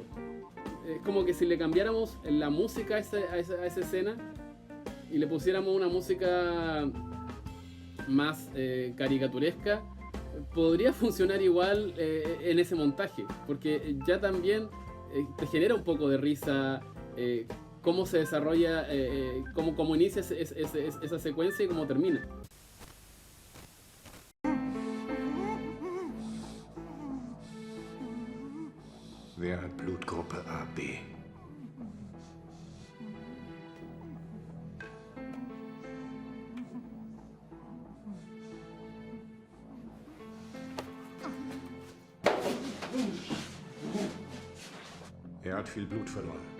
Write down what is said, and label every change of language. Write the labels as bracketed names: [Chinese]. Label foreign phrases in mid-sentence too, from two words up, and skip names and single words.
[Spanish] Es como que si le cambiáramos la música a esa escena y le pusiéramos una música más caricaturesca, podría funcionar igual en ese montaje, porque ya también te genera un poco de risa cómo se desarrolla, cómo inicia esa secuencia y cómo termina. [German] Wer hat Blutgruppe AB? Er hat viel Blut verloren.